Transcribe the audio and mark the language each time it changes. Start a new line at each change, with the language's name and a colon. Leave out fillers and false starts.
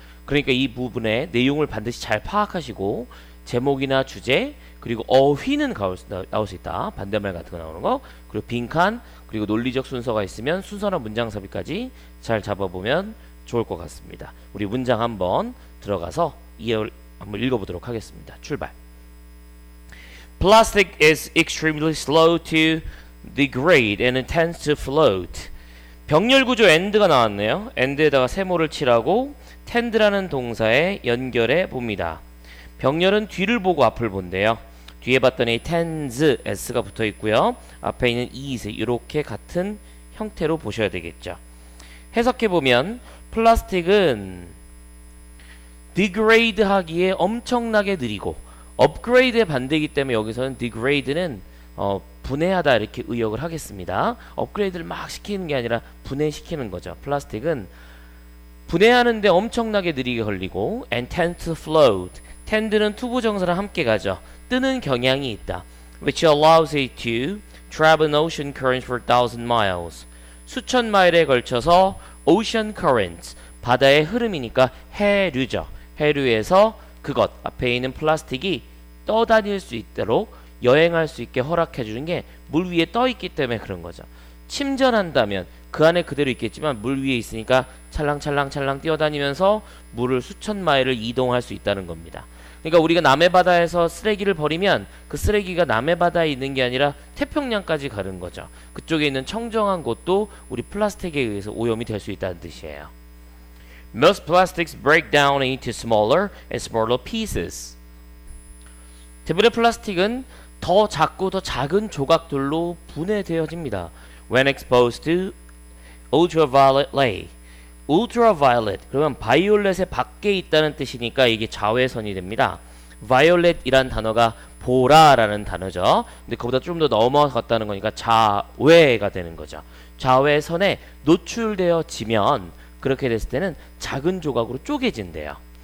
Korean: 그러니까 이 부분의 내용을 반드시 잘 파악하시고 제목이나 주제, 그리고 어휘는 나올 수 있다. 반대말 같은 거 나오는 거, 그리고 빈칸, 그리고 논리적 순서가 있으면 순서나 문장 삽입까지 잘 잡아보면 좋을 것 같습니다. 우리 문장 한번 들어가서 한번 읽어보도록 하겠습니다. 출발.
English: Plastic is extremely slow to degrade and it tends to float.
Korean: 병렬 구조 and가 나왔네요. and에다가 세모를 칠하고 tend라는 동사에 연결해 봅니다. 병렬은 뒤를 보고 앞을 본대요. 뒤에 봤더니 tends, s가 붙어 있고요. 앞에 있는 is, 이렇게 같은 형태로 보셔야 되겠죠. 해석해 보면 플라스틱은 degrade 하기에 엄청나게 느리고 upgrade의 반대이기 때문에 여기서는 degrade는 분해하다 이렇게 의역을 하겠습니다. 업그레이드를 막 시키는 게 아니라 분해시키는 거죠. 플라스틱은 분해하는데 엄청나게 느리게 걸리고
English: and tend to float.
Korean: tend는 투부정사랑 함께 가죠. 뜨는 경향이 있다.
English: which allows it to travel an ocean current for 1,000 miles.
Korean: 수천 마일에 걸쳐서 ocean currents, 바다의 흐름이니까 해류죠. 해류에서 그것, 앞에 있는 플라스틱이 떠다닐 수 있도록 여행할 수 있게 허락해 주는 게 물 위에 떠 있기 때문에 그런 거죠. 침전한다면 그 안에 그대로 있겠지만 물 위에 있으니까 찰랑찰랑찰랑 뛰어다니면서 물을 수천 마일을 이동할 수 있다는 겁니다. 그러니까 우리가 남해 바다에서 쓰레기를 버리면 그 쓰레기가 남해 바다에 있는 게 아니라 태평양까지 가는 거죠. 그쪽에 있는 청정한 곳도 우리 플라스틱에 의해서 오염이 될 수 있다는 뜻이에요.
English: Most plastics break down into smaller and smaller pieces.
Korean: 대부분의 플라스틱은 더 작고 더 작은 조각들로 분해되어집니다.
English: When exposed to ultraviolet ray.
Korean: ultraviolet, 그러면 바이올렛의 밖에 있다는 뜻이니까 이게 자외선이 됩니다. violet이란 단어가 보라라는 단어죠. 근데 그보다 좀 더 넘어갔다는 거니까 자외가 되는 거죠. 자외선에 노출되어지면 그렇게 됐을 때는 작은 조각으로 쪼개진대요.